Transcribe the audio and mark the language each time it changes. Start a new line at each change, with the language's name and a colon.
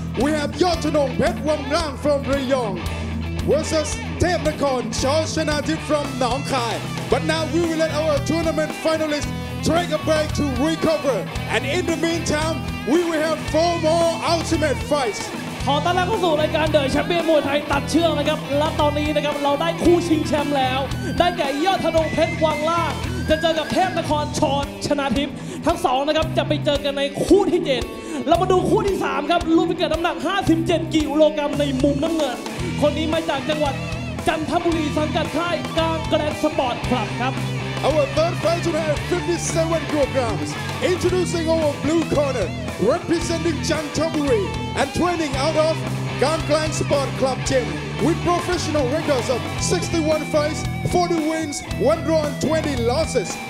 English: We have Yottanong Phet Wang Lang from Rayong versus Thep Nakorn Chaw Chanatip from Nong Khai. But now we will let our tournament finalists take a break to recover. And in the meantime, we will have 4 more ultimate fights.
Thai: ขอต้อนรับเข้าสู่รายการเดอะแชมเปี้ยนมวยไทยตัดเชือกนะครับและตอนนี้นะครับเราได้คู่ชิงแชมป์แล้วได้แก่ยอดธนงเพชรวังล่างจะเจอกับเทพนครชรชนาทิพย์ทั้งสองนะครับจะไปเจอกันในคู่ที่7เรามาดูคู่ที่3ครับรุ่นพิกัดน้ำหนัก57กิโลกรัมในมุมน้ำเงินคนนี้มาจากจังหวัดจันทบุรีสังกัดค่ายกลางแกรนด์สปอร์ตคลับครับ
English: Our third fight tonight at 57 kilograms. Introducing our blue corner, representing Chantaburi and training out of Gang Klang Sport Club Gym with professional records of 61 fights, 40 wins, 1 draw and 20 losses.